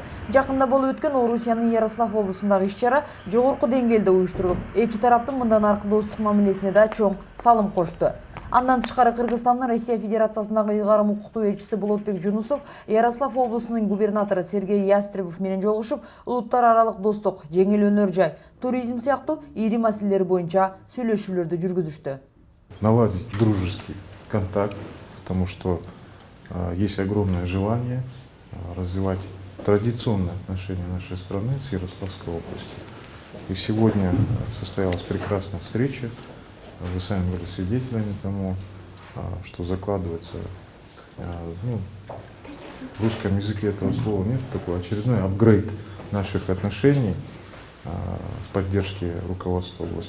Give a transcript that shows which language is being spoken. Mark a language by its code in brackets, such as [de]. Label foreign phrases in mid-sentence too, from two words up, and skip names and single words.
[ky] Жакында болуп өткөн Орусиянын Ярослав облусундагы иш-чара жогорку деңгээлде уюштурулуп, эки тараптын мындан аркы достук мамилесине да чоң салым кошту. Андан тышкары Кыргызстандын Россия Федерациясындагы ыйгарым укуктуу элчиси Болотбек Жунусов Ярослав облусунун губернатору Сергей Ястребов менен жолугушуп, улуттар аралык достук, жеңил өнөр жай, туризм сыяктуу ири маселелер боюнча сүйлөшүүлөрдү жүргүзүштү. [ru] Наладить дружеский контакт, потому что есть огромное желание развивать традиционные отношения нашей страны с Ярославской областью. И сегодня состоялась прекрасная встреча. Вы сами были свидетелями тому, что закладывается, в русском языке этого слова нет, такой очередной апгрейд наших отношений с поддержки руководства области.